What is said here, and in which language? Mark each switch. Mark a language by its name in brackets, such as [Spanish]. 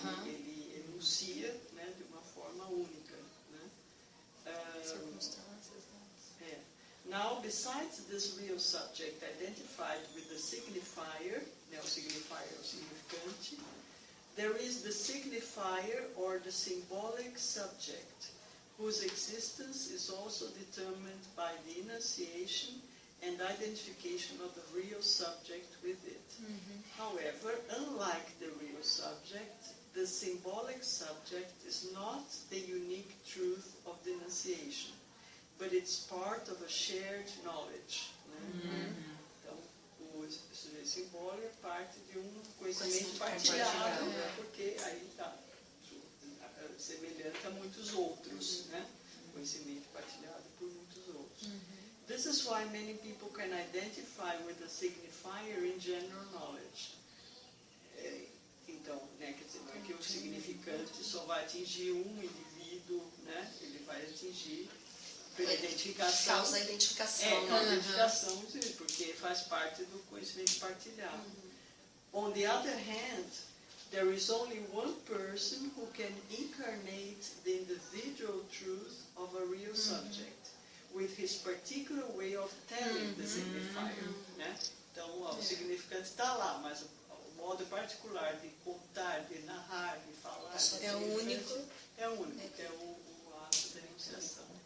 [Portuguese] Ele enuncia, né, de uma forma única. Né? Circunstâncias, né? [English] Now, besides this real subject identified with the signifier, [Portuguese] né, o signifier é o significante, [English] there is the signifier or the symbolic subject, whose existence is also determined by the enunciation and identification of the real subject with it. However, unlike the real subject, the symbolic subject is not the unique truth of the enunciation, but it's part of a shared knowledge. [Portuguese] Né? Então, o sujeito simbólico é parte de um conhecimento partilhado, né? Porque aí está semelhante a muitos outros, né? Conhecimento partilhado por muitos outros. [English] This is why many people can identify with the signifier in general knowledge. [Portuguese] Então, né, quer dizer, não é que o significante só vai atingir um indivíduo, né? Ele vai atingir pela identificação. Causa a identificação. Causa a identificação, porque faz parte do conhecimento partilhado. [English] On the other hand, there is only one person who can incarnate the individual truth of a real subject, with his particular way of telling the signifier. [Portuguese] Né? Então, o significante está lá, mas o modo particular de contar, de narrar, de falar... É o único. É o único, é o ato da enunciação.